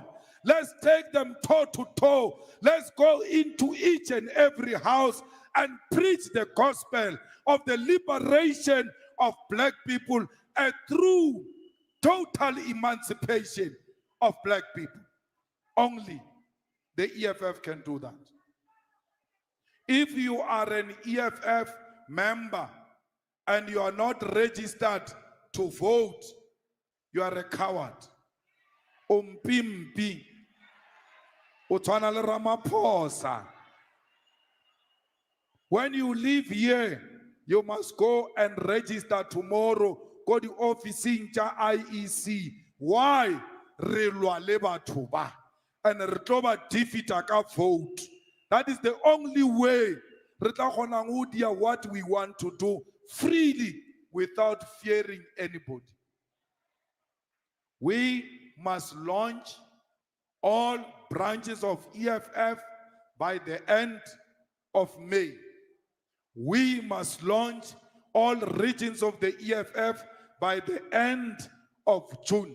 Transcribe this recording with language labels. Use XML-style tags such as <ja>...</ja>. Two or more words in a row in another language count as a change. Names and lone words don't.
<en>Let's take them toe to toe. Let's go into each and every house and preach the gospel of the liberation of black people, a true, total emancipation of black people. Only the EFF can do that. If you are an EFF member and you are not registered to vote, you are a coward.</en> <zu>Umpimpi. Utshwana le Ramaphosa.</zu> <en>When you leave here, you must go and register tomorrow. Go to office in IEC. Why?</en> <nso>Re lwa le batho ba. And re tlo ba defeata ka vote.</nso> <en>That is the only way</en> <nso>re tla kgona go dia</nso> <en>what we want to do freely without fearing anybody. We must launch all branches of EFF by the end of May. We must launch all regions of the EFF by the end of June.</en>